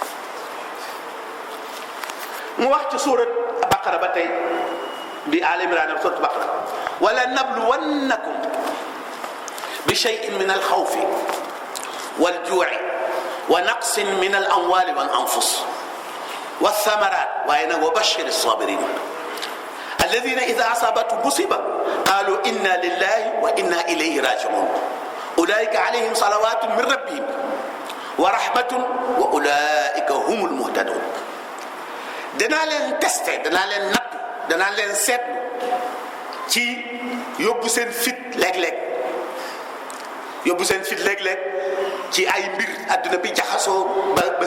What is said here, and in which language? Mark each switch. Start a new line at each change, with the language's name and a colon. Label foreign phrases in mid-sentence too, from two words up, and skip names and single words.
Wolof: mu wax ci suurat baqara ba tey bi Aali Imraan suurat baqara
Arabic: ولنبلونكم بشيء من الخوف والجوع ونقص من الأموال والأنفس والثمرات
Wolof: waaye nag
Arabic: وبشر الصابرين الذين إذا أصابتهم مصيبة قالوا إنا لله وإنا إليه راجعون أولئك عليهم صلوات من ربهم ورحمة وأولئك هم المهتدون
Wolof: danaa leen testé danaa leen nattu danaa leen seetlu ci yóbbu seen fit léeg-léeg ci ay mbir adduna bi jaxasoo ba